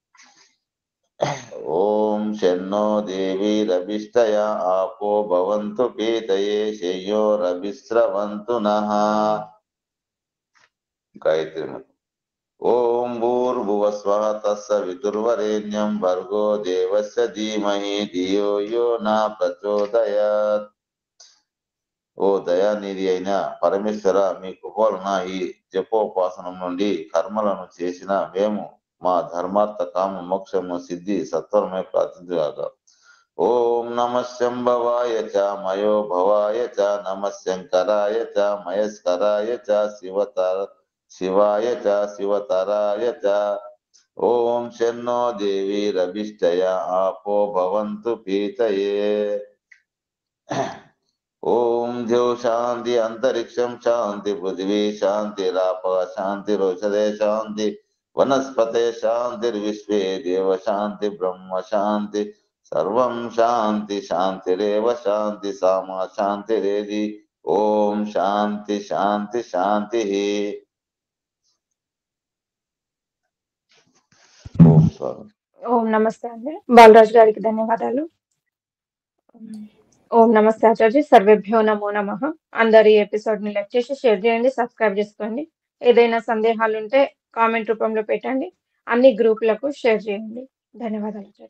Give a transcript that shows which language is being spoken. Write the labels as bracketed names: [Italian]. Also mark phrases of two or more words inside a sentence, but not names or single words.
[Sanskrit] ओम शन्नो देवीरभिष्टया आपो भवन्तु पीतये शय्योरभिस्रवन्तु नः गायत्री मंत्र ओम भूर्भुवस्वः तत्सवितुर्वरेण्यं भर्गो देवस्य धीमहि धियो यो न प्रचोदयात् [Telugu] ఓ దయానిధి అయిన పరమేశ్వర మీ కృప వలన ఈ జపోపాసనం నుండి కర్మలను చేసిన మేము మా ధర్మార్థ కామ మోక్షము సిద్ధి సత్వరమై ప్రార్థించుగాక [Sanskrit] ఓం నమః శంభవాయ చ మయో భవాయ చ నమః శంకరాయ చ మహేశ్వరాయ చ శివాయ చ శివతరాయ చ ఓం శన్నో దేవీరభిష్టయ ఆపో భవంతు పీతయే ओम ज्यो शांति अंतरिक्षम शांति पृथ्वी शांतिराप शांतिरोषधे शांति वनस्पते शांतिर्विश्वे देव शांति ब्रह्म शांति सर्वं शांति शांतिरेव शांति सामा शांतिरेधि ओम शांति शांति शांति ओम स्वामी [Telugu] ఓం నమస్తే అండి బాలరాజు గారికి ధన్యవాదాలు. ఓం నమస్తే ఆచార్య, సర్వేభ్యో నమో నమః. అందరు ఈ ఎపిసోడ్ ని లైక్ చేసి షేర్ చేయండి, సబ్స్క్రైబ్ చేసుకోండి. ఏదైనా సందేహాలు ఉంటే కామెంట్ రూపంలో పెట్టండి. అన్ని గ్రూపులకు షేర్ చేయండి. ధన్యవాదాలు ఆచార్య.